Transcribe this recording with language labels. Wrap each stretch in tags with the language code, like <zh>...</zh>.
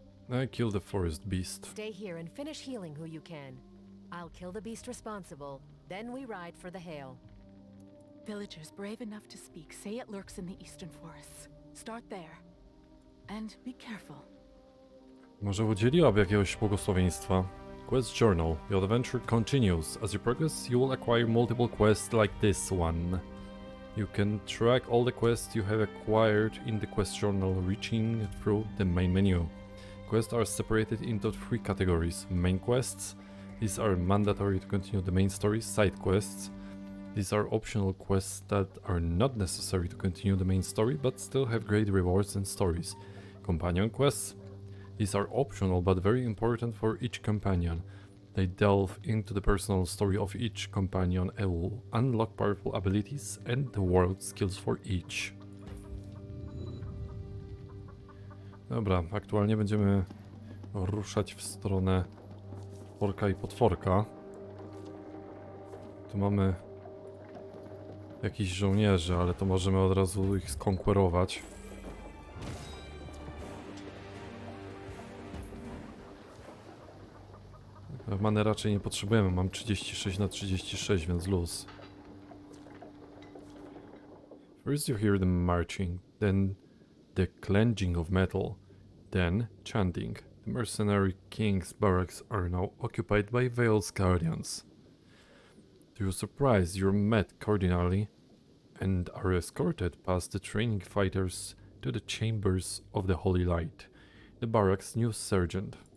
<en>I kill the forest beast. Stay here and finish healing who you can. I'll kill the beast responsible, then we ride for the Hail. Villagers brave enough to speak say it lurks in the eastern forests. Start there. And be careful.</en> <pl>Może udzieliłaby jakiegoś błogosławieństwa?</pl> <en>Quest Journal. Your adventure continues. As you progress, you will acquire multiple quests like this one. You can track all the quests you have acquired in the Quest Journal, reaching through the main menu. Quests are separated into 3 categories. Main quests. These are mandatory to continue the main story. Side quests. These are optional quests that are not necessary to continue the main story, but still have great rewards and stories. Companion quests. These are optional but very important for each companion. They delve into the personal story of each companion and will unlock powerful abilities and the world skills for each.</en> <pl>Dobra, aktualnie będziemy ruszać w stronę orka i potworka. Tu mamy jakichś żołnierzy, ale to możemy od razu ich skonkurować. Many raczej nie potrzebujemy, mam 36 na 36, więc luz.</pl> <en>First you hear them marching, then the clenching of metal, then chanting. The mercenary king's barracks are now occupied by Veil's guardians. To your surprise, you're met cordially and are escorted past the training fighters to the chambers of the Holy Light, the barracks' new sergeant.</en>